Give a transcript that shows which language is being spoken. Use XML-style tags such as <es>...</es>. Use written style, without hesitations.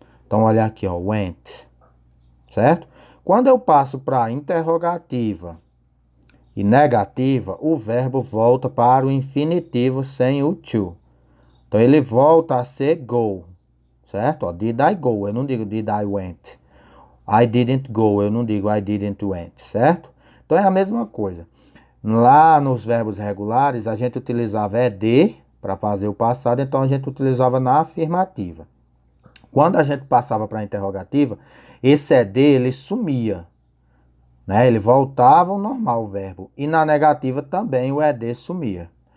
<pt>Então olha aqui, ó, went. Certo? Quando eu passo para interrogativa e negativa, o verbo volta para o infinitivo sem o to. Então ele volta a ser go, certo? Ó,</pt> <en>did I go?</en> <pt>Eu não digo</pt> <en>did I went. I didn't go,</en> <pt>eu não digo</pt> <en>I didn't went,</en> <pt>certo? Então é a mesma coisa. Lá nos verbos regulares, a gente utilizava ed para fazer o passado, então a gente utilizava na afirmativa. Quando a gente passava para a interrogativa, esse ed ele sumia. Né? Ele voltava ao normal o verbo. E na negativa também o ED sumia.</pt>